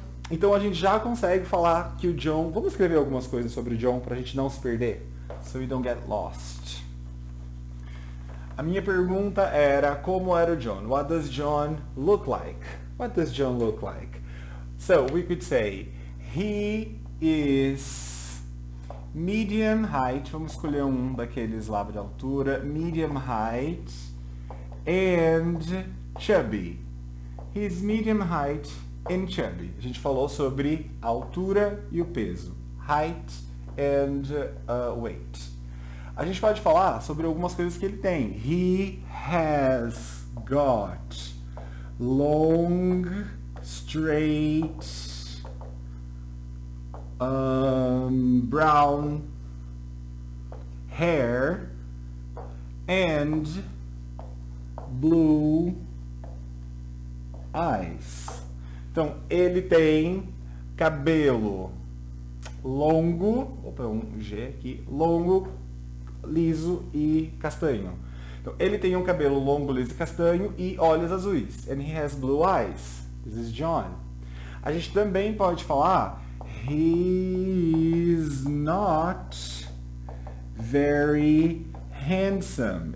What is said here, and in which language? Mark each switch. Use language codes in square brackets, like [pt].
[pt] Então a gente já consegue falar que o John... Vamos escrever algumas coisas sobre o John para a gente não se perder. [en] So we don't get lost. [pt] A minha pergunta era como era o John? [en] What does John look like? What does John look like? So we could say he is medium height. [pt] Vamos escolher um daqueles lá de altura. [en] Medium height and chubby. He's medium height and chubby. [pt] A gente falou sobre a altura e o peso. [en] Height and weight. [pt] A gente pode falar sobre algumas coisas que ele tem. [en] He has got long, straight, brown hair and blue eyes. [pt] Então, ele tem cabelo longo, opa, um G aqui, longo, liso e castanho. Então, ele tem um cabelo longo, liso e castanho e olhos azuis. [en] And he has blue eyes. This is John. [pt] A gente também pode falar [en] he's not very handsome.